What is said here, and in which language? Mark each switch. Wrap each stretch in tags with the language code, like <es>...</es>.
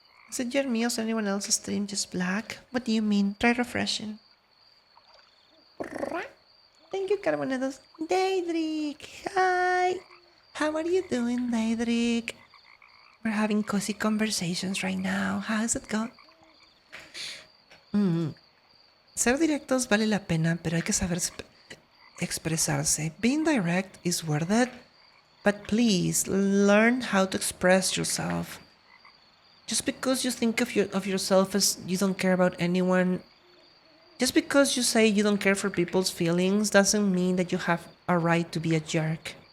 <en>Is it your meals or anyone else's stream just black? What do you mean? Try refreshing. Thank you, Carbonados. Daedric, hi! How are you doing, Daedric? We're having cozy conversations right now. How's it going?</en> <es>Ser directos vale la pena, pero hay que saber expresarse.</es> <en>Being direct is worth it, but please learn how to express yourself. Just because you think of yourself as you don't care about anyone, just because you say you don't care for people's feelings doesn't mean that you have a right to be a jerk.</en>